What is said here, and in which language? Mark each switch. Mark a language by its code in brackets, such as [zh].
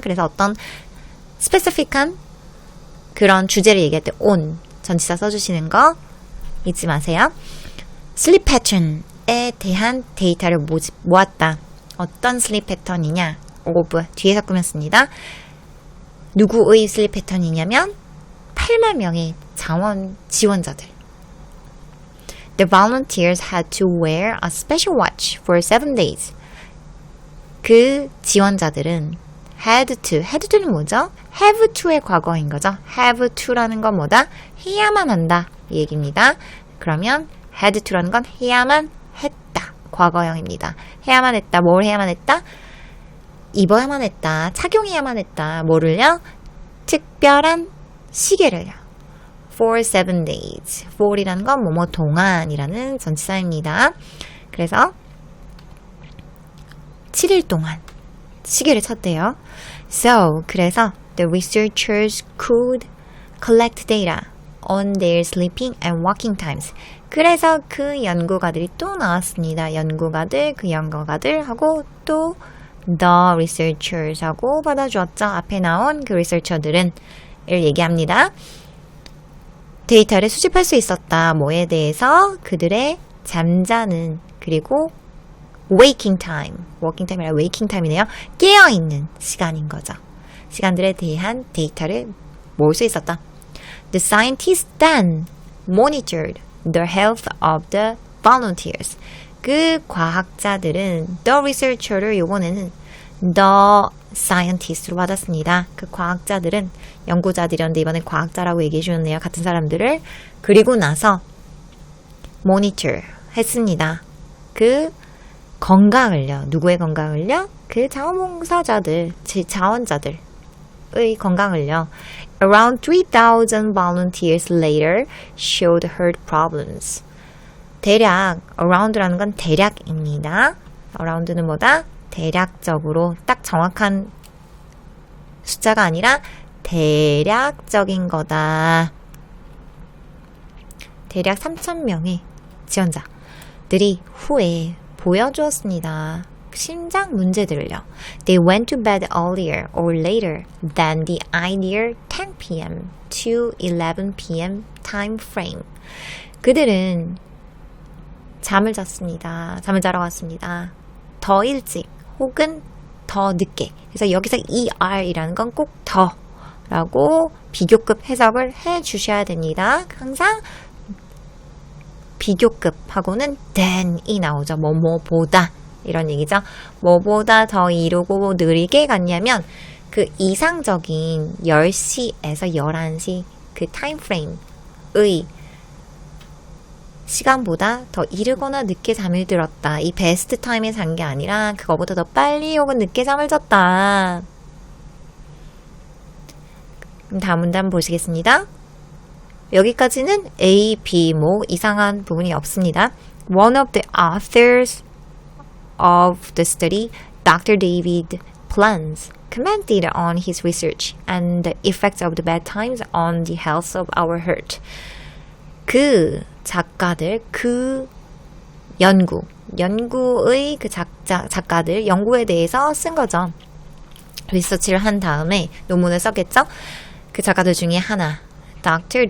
[ko] 그래서 어떤 스페시픽한 그런 주제를 얘기할 때 on 전치사 써주시는 거 잊지 마세요. sleep pattern에 대한 데이터를 모았다. 어떤 슬립 패턴이냐? of 뒤에서 꾸몄습니다. 누구의 슬립 패턴이냐면 8만 명의 지원자들. [en] The volunteers had to wear a special watch for 7 days. [ko] 그 지원자들은 had to는 뭐죠? have to의 과거인 거죠. have to라는 건 뭐다? 해야만 한다 이 얘기입니다. 그러면 had to라는 건 해야만 했다. 과거형입니다. 해야만 했다. 뭘 해야만 했다? 입어야만 했다. 착용해야만 했다. 뭐를요? 특별한 시계를요. [en] For 7 days. [ko] for이라는 건 뭐뭐 동안이라는 전치사입니다. 그래서 7일 동안 시계를 쳤대요. [en] So, [ko] 그래서 [en] the researchers could collect data on their sleeping and walking times. [ko] 그래서 그 연구가들이 또 나왔습니다. 그 연구가들 하고 또 the researchers 하고 받아주었죠. 앞에 나온 그 리서처들은 을 얘기합니다. 데이터를 수집할 수 있었다. 뭐에 대해서? 그들의 잠자는 그리고 waking time. working time이라 waking time이네요. 깨어있는 시간인 거죠. 시간들에 대한 데이터를 모을 수 있었다. [en] The scientists then monitored the health of the volunteers. [ko] 그 과학자들은 the researcher를 이번에는 the scientist로 받았습니다. 그 과학자들은 연구자들이었는데 이번엔 과학자라고 얘기해 주셨네요. 같은 사람들을. 그리고 나서 monitor 했습니다. 그 건강을요. 누구의 건강을요? 그 자원봉사자들, 자원자들의 건강을요. [en] Around 3,000 volunteers later showed heart problems. [ko] 대략, around라는 건 대략입니다. around는 뭐다? 대략적으로 딱 정확한 숫자가 아니라 대략적인 거다. 대략 3,000명의 지원자들이 후에 보여주었습니다. 심장 문제들을요. [en] They went to bed earlier or later than the ideal 10 p.m. to 11 p.m. time frame. [ko] 그들은 잠을 자러 갔습니다. 더 일찍 혹은 더 늦게. 그래서 여기서 ER이라는 건 꼭 더라고 비교급 해석을 해 주셔야 됩니다. 항상 비교급하고는 than이 나오죠. 뭐뭐보다 이런 얘기죠. 뭐보다 더 이루고 느리게 갔냐면 그 이상적인 10시에서 11시 그 타임프레임의 시간보다 더 이르거나 늦게 잠을 들었다. 이 베스트 타임에 잔 게 아니라 그거보다 더 빨리 혹은 늦게 잠을 잤다. 그럼 다음 문단 보시겠습니다. 여기까지는 A, B 뭐 이상한 부분이 없습니다. [en] One of the authors of the study, Dr. David Plans, commented on his research and the effects of the bad times on the health of our heart. [ko] 그 작가들, 그 연구의 그 작가들, 연구에 대해서 쓴 거죠. 리서치를 한 다음에 논문을 썼겠죠? 그 작가들 중에 하나, Dr.